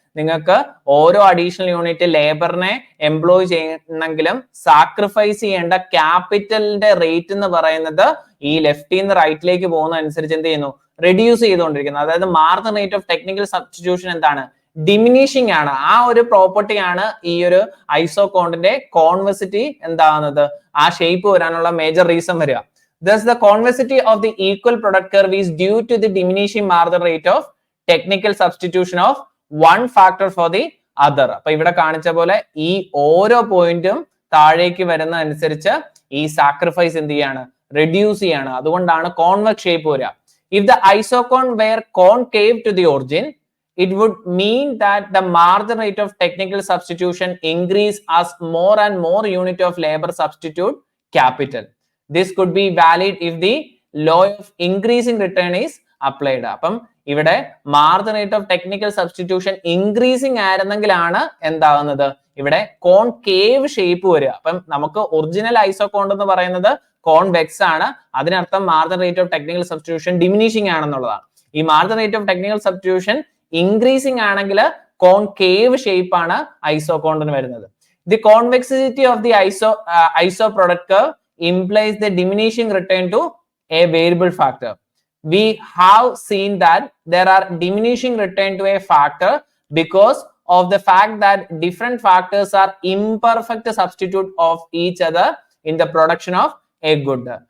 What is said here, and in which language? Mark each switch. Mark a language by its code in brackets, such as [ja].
[ml] നിങ്ങൾക്ക് ഓരോ additional unit ലേബറിനെ employ ചെയ്യണമെങ്കിലും സാക്രിഫൈസ് ചെയ്യേണ്ട ക്യാപിറ്റലിന്റെ റേറ്റ് എന്ന് പറയുന്നത് ഈ ലെഫ്റ്റിൽ നിന്ന് റൈറ്റിലേക്ക് പോകുന്ന അനുസരിച്ച് എന്ത് ചെയ്യുന്നു, റെഡ്യൂസ് ചെയ്തുകൊണ്ടിരിക്കുന്നത്. അതായത് margin rate of technical substitution എന്താണ്, ഡിമിനിഷിംഗ് ആണ്. ആ ഒരു പ്രോപ്പർട്ടി ആണ് ഈ ഒരു ഐസോകോണിന്റെ കോൺവെസിറ്റി എന്താകുന്നത്, ആ ഷേപ്പ് വരാനുള്ള മേജർ റീസൺ വരിക. [en] Thus, the convexity of the equal product curve is due to the diminishing margin rate of technical substitution of one factor for the other. [ml] അപ്പൊ ഇവിടെ കാണിച്ച പോലെ ഈ ഓരോ പോയിന്റും താഴേക്ക് വരുന്ന അനുസരിച്ച് ഈ സാക്രിഫൈസ് എന്ത് ചെയ്യാണ്, റെഡ്യൂസ് ചെയ്യാണ്. അതുകൊണ്ടാണ് കോൺവെക്സ് ഷേപ്പ് വരിക. [en] If the isocone were concave to the origin, it would mean that the margin rate of technical substitution increase as more and more unit of labor substitute capital. This could be valid if the law of increasing return is applied. [ml] അപ്പം ഇവിടെ margin rate of technical substitution increasing ആയിരുന്നെങ്കിലാണ് എന്താകുന്നത്, ഇവിടെ concave shape വരിക. അപ്പം നമുക്ക് original ഐസോകോൺ എന്ന് പറയുന്നത് convex ആണ്. അതിനർത്ഥം margin rate of technical substitution diminishing ആണെന്നുള്ളതാണ്. ഈ margin rate of technical substitution increasing ആണെങ്കിൽ കോൺകേവ് ഷേപ്പ് ആണ് ഐസോകോണിന് വരുന്നത്. [en] The convexity of the iso product curve implies the diminishing return to a variable factor. We have seen that there are diminishing return to a factor because of the fact that different factors are imperfect substitute of each other in the production of a good.